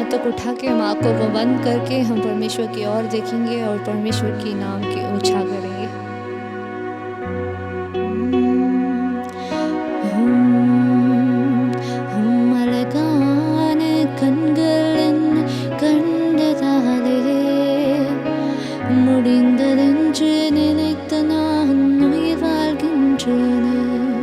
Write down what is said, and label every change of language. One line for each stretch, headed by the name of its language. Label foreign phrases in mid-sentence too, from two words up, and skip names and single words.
Hindi: उठा के हम आंखों को बंद करके हम परमेश्वर की ओर देखेंगे और परमेश्वर की नाम की ऊंचा करेंगे।
Tamil: அழகான கண்களின் கண்டதாலே முடிந்ததென்று நினைத்த நான் உயிர் வாழ்கின்றேன்.